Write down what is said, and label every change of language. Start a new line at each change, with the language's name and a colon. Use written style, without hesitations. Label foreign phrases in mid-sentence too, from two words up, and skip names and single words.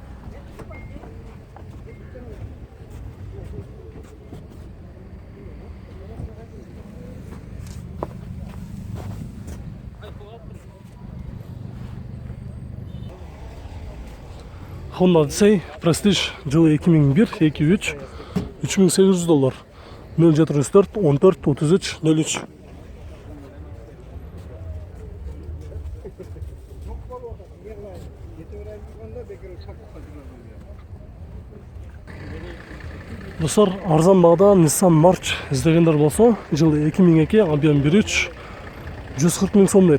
Kyrgyz: Honda Odyssey Prestige жылы 2001, 2.3, $3800. 0704 14 33 03. Достар, арзан бағда Nissan March издегендер болса, жылы 2002, объем 1.3, 140 000 сом дейт.